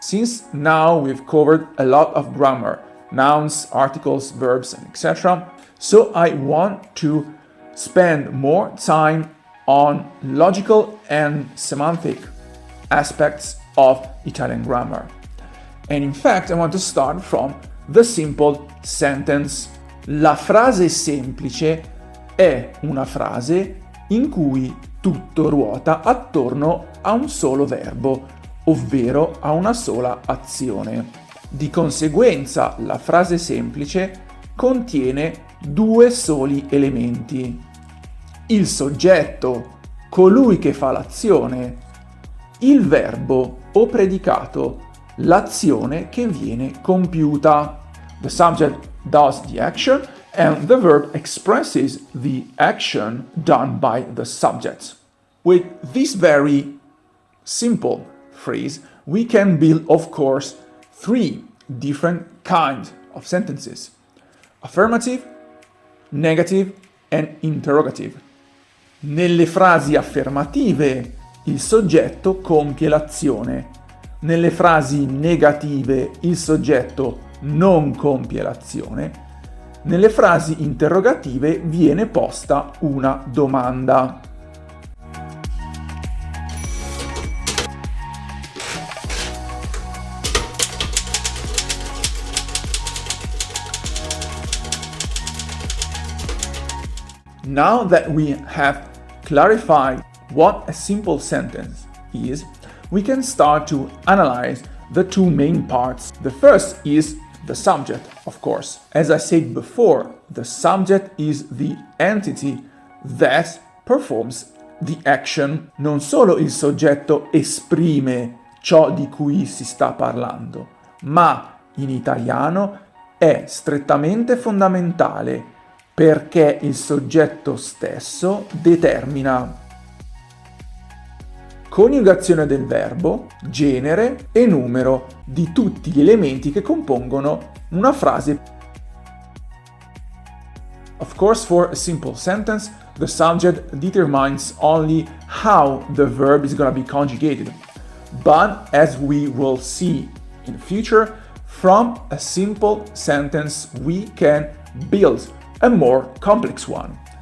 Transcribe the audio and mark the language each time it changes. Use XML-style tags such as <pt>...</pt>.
<en>Since now we've covered a lot of grammar, nouns, articles, verbs, and etc. So I want to spend more time on logical and semantic aspects of Italian grammar. And in fact, I want to start from the simple sentence.</en> <it>La frase semplice è una frase in cui tutto ruota attorno a un solo verbo, ovvero a una sola azione. Di conseguenza, la frase semplice contiene due soli elementi: il soggetto, colui che fa l'azione, il verbo o predicato, l'azione che viene compiuta.</it> <en>The subject does the action and the verb expresses the action done by the subject. With this very simple phrase, we can build, of course, three different kinds of sentences: affirmative, negative and interrogative.</en> <it>Nelle frasi affermative il soggetto compie l'azione, nelle frasi negative il soggetto non compie l'azione, nelle frasi interrogative viene posta una domanda.</it> <en>Now that we have clarified what a simple sentence is, we can start to analyze the two main parts. The first is the subject, of course. As I said before, the subject is the entity that performs the action.</en> <it>Non solo il soggetto esprime ciò di cui si sta parlando, ma in italiano è strettamente fondamentale perché il soggetto stesso determina coniugazione del verbo, genere e numero di tutti gli elementi che compongono una frase.</it> <en>Of course, for a simple sentence, the subject determines only how the verb is going to be conjugated. But as we will see in the future, from a simple sentence we can build a more complex one.</en>